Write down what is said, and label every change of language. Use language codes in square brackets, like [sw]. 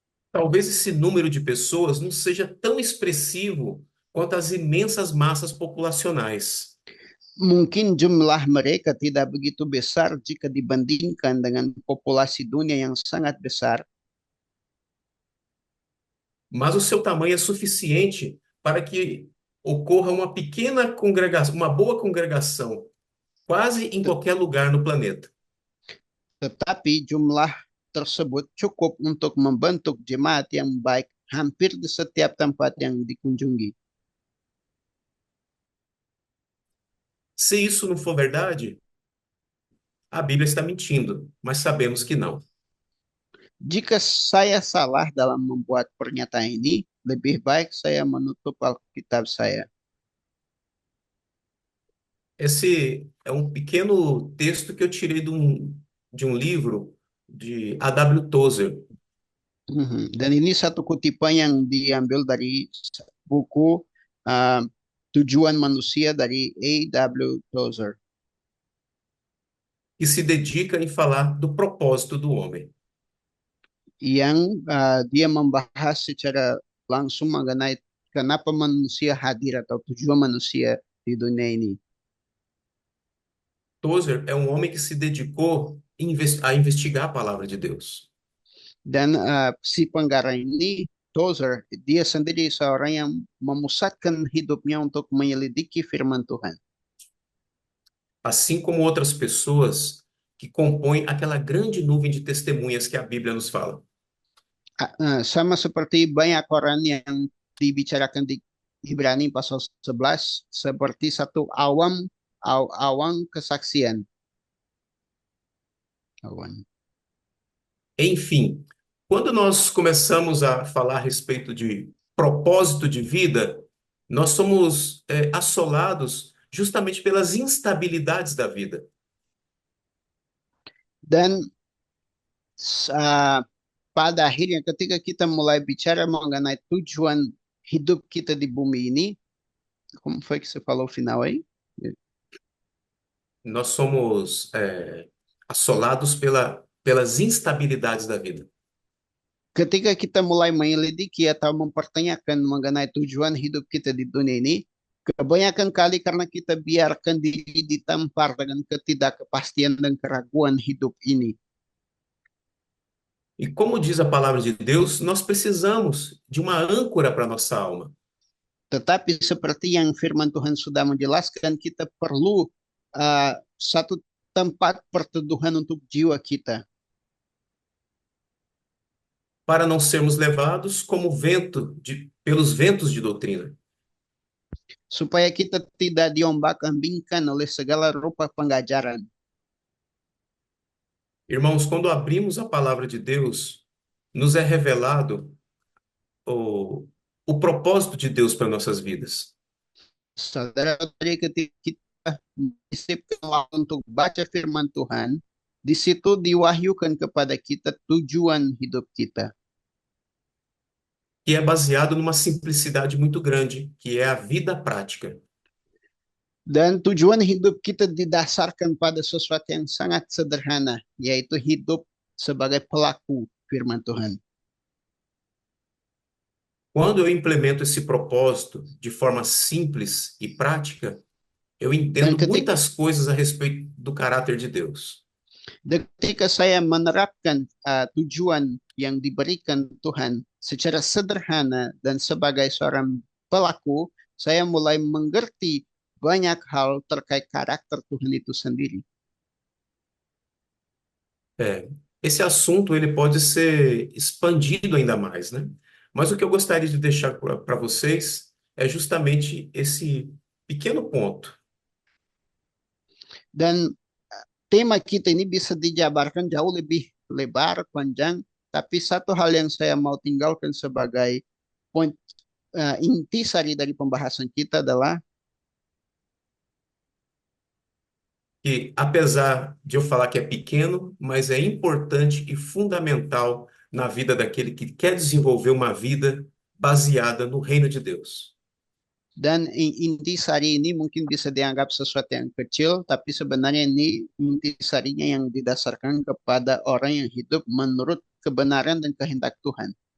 [pt] Talvez esse número de pessoas não seja tão expressivo quanto as imensas massas populacionais. [id] Mungkin jumlah mereka tidak begitu besar jika dibandingkan dengan populasi dunia yang sangat besar, [pt] Mas o seu tamanho é suficiente para que ocorra uma pequena congregação, uma boa congregação, quase em [id] Tet- [pt] qualquer lugar no planeta. [id] tetapi jumlah tersebut cukup untuk membentuk jemaat yang baik hampir di setiap tempat yang dikunjungi. [pt] Se isso não for verdade, a Bíblia está mentindo, mas sabemos que não. [id] Jika saya salah dalam membuat pernyataan ini, lebih baik saya menutup Alkitab saya. [pt] Esse é um pequeno texto que eu tirei de um livro de A.W. Tozer. [id] Dan ini satu kutipan yang diambil dari buku uh, Tujuan Manusia dari A.W. Tozer. [pt] que se dedica em falar do propósito do homem. [id] yang dia membahas secara langsung mengenai kenapa manusia hadir atau tujuan manusia di dunia ini. [pt] Tozer é um homem que se dedicou a investigar a palavra de Deus. [id] Dan si penggarap ini, Tozer, dia sendiri seorang yang memusatkan hidupnya untuk menyelidiki firman Tuhan. [pt] Assim como outras pessoas que compõem aquela grande nuvem de testemunhas que a Bíblia nos fala. [id] Sama seperti banyak orang yang dibicarakan di Ibrani pasal 11, seperti satu awan kesaksian. Awan. [pt] Enfim, quando nós começamos a falar a respeito de propósito de vida, nós somos assolados justamente pelas instabilidades da vida. [id] Dan pada akhirnya ketika kita mulai bicara mengenai tujuan hidup kita di bumi ini, [pt] como foi que você falou o final aí? Nós somos assolados pelas instabilidades da vida. [id] Ketika kita mulai menyelidiki atau mempertanyakan mengenai tujuan hidup kita di dunia ini, kebanyakan kali karena kita biarkan diri ditampar dengan ketidakpastian dan keraguan hidup ini. [pt] E como diz a palavra de Deus, nós precisamos de uma âncora para nossa alma. [id] Tetapi seperti yang firman Tuhan sudah menjelaskan, kita perlu satu tempat perteduhan untuk jiwa kita. [pt] Para não sermos levados como pelos ventos de doutrina. [id] Supaya kita tidak diombak-ambingkan oleh segala rupa pengajaran. [pt] Irmãos, quando abrimos a palavra de Deus, nos é revelado o propósito de Deus para nossas vidas. [id] Saudara-saudari, ketika kita disipkan waktu untuk baca firman Tuhan, di situ diwahyukan kepada kita tujuan hidup kita. [pt] Que é baseado numa simplicidade muito grande, que é a vida prática. [id] Dan tujuan hidup kita didasarkan pada sesuatu yang sangat sederhana, yaitu hidup sebagai pelaku firman Tuhan. [pt] Quando eu implemento esse propósito de forma simples e prática, eu entendo muitas coisas a respeito do caráter de Deus. [id] Ketika saya menerapkan tujuan yang diberikan Tuhan secara sederhana dan sebagai seorang pelaku, saya mulai mengerti banyak hal terkait karakter Tuhan itu sendiri. [pt] Esse assunto ele pode ser expandido ainda mais, né? Mas o que eu gostaria de deixar para vocês é justamente esse pequeno ponto. [id] Dan tema kita ini bisa dijabarkan jauh lebih lebar, panjang, tapi satu hal yang saya mau tinggalkan sebagai poin intisari dari pembahasan kita adalah [pt] que, apesar de eu falar que é pequeno, mas é importante e fundamental na vida daquele que quer desenvolver uma vida baseada no reino de Deus. [id] Dan intisari ini mungkin bisa dianggap sesuatu yang kecil, tapi sebenarnya ini intisarinya yang didasarkan kepada orang yang hidup menurut kebenaran dan kehendak Tuhan.